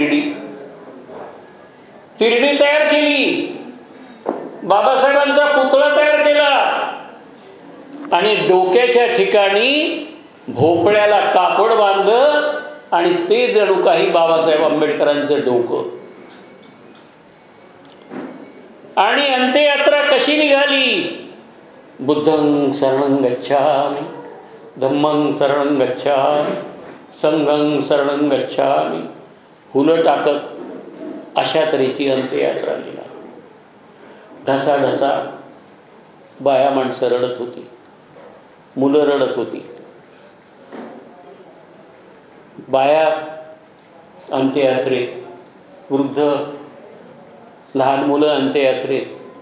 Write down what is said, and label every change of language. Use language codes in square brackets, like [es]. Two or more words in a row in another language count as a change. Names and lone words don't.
[mr] तिरडी तयार केली, बाबासाहेबांचा पुतळा तयार केला आणि डोक्याच्या ठिकाणी भोपळ्याला कापड बांधलं आणि ते जणू काही बाबासाहेब आंबेडकरांचं डोकं. आणि अंत्ययात्रा कशी निघाली? [pi] बुद्धं शरणं गच्छामि, धम्मं शरणं गच्छामि, संघं शरणं गच्छामि, [mr] फुलं टाकत अशा तऱ्हेची अंत्ययात्रा निघाली. ढसाढसा बाया माणसं रडत होती, मुलं रडत होती. बाया अंत्ययात्रेत, वृद्ध लहान मुलं अंत्ययात्रेत.